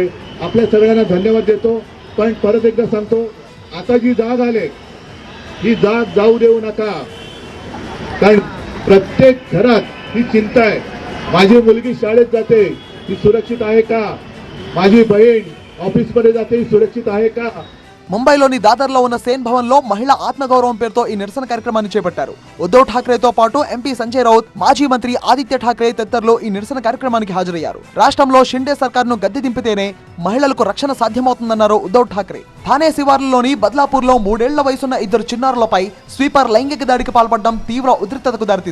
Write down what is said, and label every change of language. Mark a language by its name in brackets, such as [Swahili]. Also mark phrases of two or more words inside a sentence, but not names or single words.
[Marathi] आपल्या सगळ्यांना धन्यवाद देतो. पण परत एकदा सांगतो, आता जी जाग आले ही जाग जाऊ देऊ नका. कारण प्रत्येक घरात ही चिंता आहे. माझी मुलगी शाळेत जाते, ती सुरक्षित आहे का? माझी बहीण ऑफिसमध्ये जाते, ही सुरक्षित आहे का? [Telugu] ముంబైలోని దాదర్లో ఉన్న సేన్ భవన్ లో మహిళా ఆత్మగౌరవం పేరుతో ఈ నిరసన కార్యక్రమాన్ని చేపట్టారు. ఉద్ధవ్ ఠాక్రేతో పాటు ఎంపీ సంజయ్ రౌత్, మాజీ మంత్రి ఆదిత్య ఠాక్రే తదితరులు ఈ నిరసన కార్యక్రమానికి హాజరయ్యారు. రాష్ట్రంలో షిండే సర్కార్ను గద్దె దింపితేనే మహిళలకు రక్షణ సాధ్యమవుతుందన్నారు ఉద్ధవ్ ఠాక్రే. థానే శివార్లలోని బద్లాపూర్లో 3 ఏళ్ల వయసున్న ఇద్దరు చిన్నారులపై స్వీపర్ లైంగిక దాడికి పాల్పడడం తీవ్ర ఉద్రిక్తతకు దారితీసింది.